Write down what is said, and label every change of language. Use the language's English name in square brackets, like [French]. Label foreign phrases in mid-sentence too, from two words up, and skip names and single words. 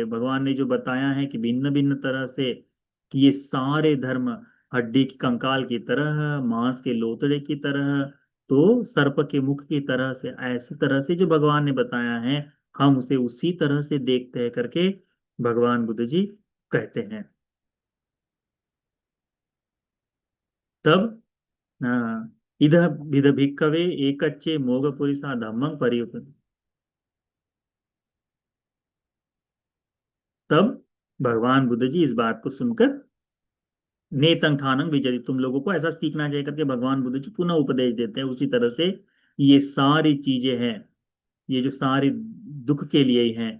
[Hindi] भगवान ने जो बताया है कि भिन्न भिन्न तरह से, कि ये सारे धर्म हड्डी की कंकाल की तरह, मांस के लोथड़े की तरह, तो सर्प के मुख की तरह से, ऐसी तरह से जो भगवान ने बताया है हम उसे उसी तरह से देखते हैं करके भगवान बुद्ध जी कहते हैं। [Pali] तब इध विध भिक्खवे एकच्चे मोघपुरिसा धम्मं परियुक्त। [Hindi] तब भगवान बुद्ध जी इस बात को सुनकर [Pali] नेतंग ठानंग विजयति, [Hindi] तुम लोगों को ऐसा सीखना चाहिए करके भगवान बुद्ध जी पुनः उपदेश देते हैं। उसी तरह से ये सारी चीजें हैं, ये जो सारी दुख के लिए ही हैं।